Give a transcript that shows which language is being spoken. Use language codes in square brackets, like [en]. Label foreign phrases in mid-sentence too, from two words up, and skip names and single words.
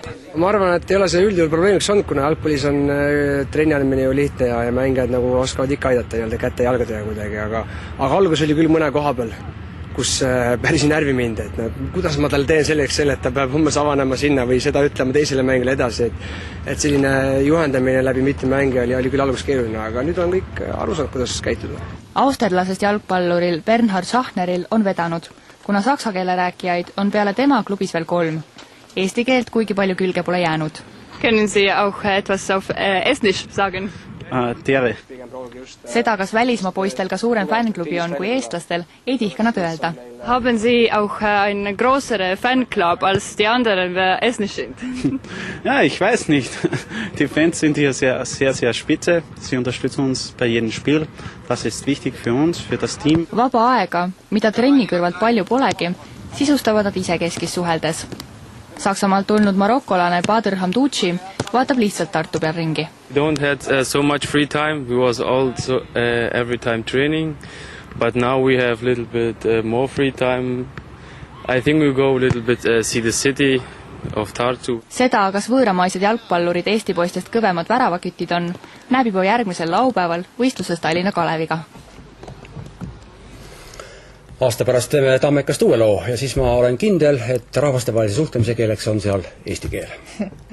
[et] Ma arvan, et ei ole see üldjuhul probleemiks olnud, kuna jalgpallis on trenni andmine ju lihtne ja mängijad nagu oskavad ikka aidata kätte ja jalgadega kuidagi, aga algus oli küll mõne koha peal, kus päris närvi mind, et kuidas ma tal teen selleks selle, et ta peab hommes avanema sinna või seda ütlema teisele mängile edasi, et selline juhendamine läbi mitme mängija oli küll algus keeruline, aga nüüd on kõik aru saanud, kuidas käituda. Austerlasest jalgpalluril Bernhard Schachneril on vedanud, kuna saksa keele rääkijaid on peale tema klubis veel 3. Eesti keelt kuigi palju külge pole jäänud. [de] Können Sie auch etwas auf Estnisch sagen? [et] Tere. Seda, kas välismaa poistel ka suurem fänklubi on kui eestlastel, ei tihka nad öelda. [de] Haben Sie auch einen größeren Fanclub als die anderen estnisch sind? Ja, ich weiß nicht. Die Fans sind hier sehr spitze. Sie unterstützen uns bei jedem Spiel. Das ist wichtig für uns, für das Team. [et] Vaba aega, mida trenni kõrvalt palju polegi, sisustavad nad isekeskis suheldes. Saksamaalt tulnud marokolane Bader Hamdouchi vaatab lihtsalt Tartu peal ringi. [en] We don't have so much free time. We was also every time training, but now we have a little bit more free time. I think we go a little bit see the city of Tartu. [et] Seda, kas võõramaised jalgpallurid Eesti poistest kõvemad väravakütid on, näeb juba järgmisel laupäeval võistluses Tallinna Kaleviga. Aasta pärast teeme Tammekast uue loo ja siis ma olen kindel, et rahvastevahelise suhtlemise keeleks on seal eesti keel.